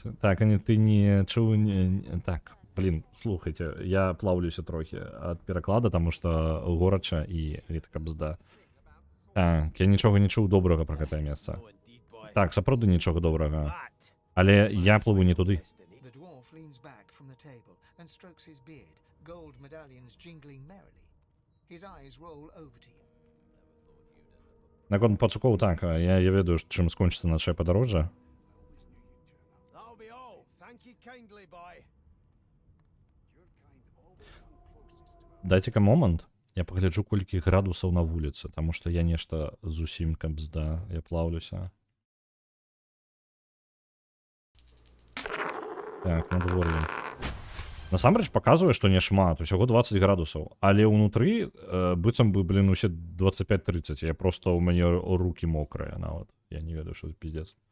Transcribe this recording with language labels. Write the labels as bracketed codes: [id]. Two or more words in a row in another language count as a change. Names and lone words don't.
[be] Так, ты не чуў так. Блин, слухайте, я плаўлюся трохі ад пераклада, таму што горача і гэта кабзда. Так, я нічога не чуў добрага пра гэтае месца. Так, сапраўды нічога добрага. Але я плыву не туды. [en] The dwarf leans back from the table and strokes his beard, gold medallions jingling merrily. His eyes roll over to you. [be] Наконт пацукоў, так, я ведаю, чым скончыцца нашае падарожжа. Дайце-ка момант. Я пагляджу, колькі градусаў на вуліцы, таму што я нешта зусім кабзда, я плаўлюся. Так, надвор'е. Насамрэч паказвае, што не шмат, усяго 20 градусаў, але ўнутры быццам бы, блин, усе 25-30, я просто, у мяне рукі мокрыя нават, я не ведаю, што [ru] это пиздец.